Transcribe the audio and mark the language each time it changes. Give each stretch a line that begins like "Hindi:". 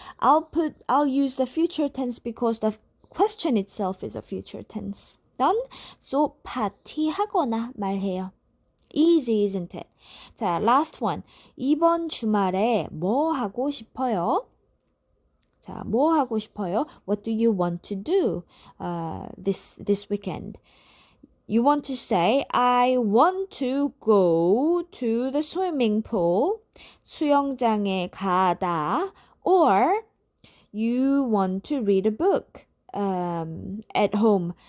English: I'll use the future tense because the question itself is a future tense. Done? So 파티하거나 말해요. Easy, isn't it? 자, last one.
Korean: 이번 주말에 뭐 하고 싶어요? 자, 뭐 하고 싶어요?
English: What do you want to do this weekend? You want to say, I want to go to the swimming pool.
Korean: 수영장에 가다.
English: Or you want to read a book at home.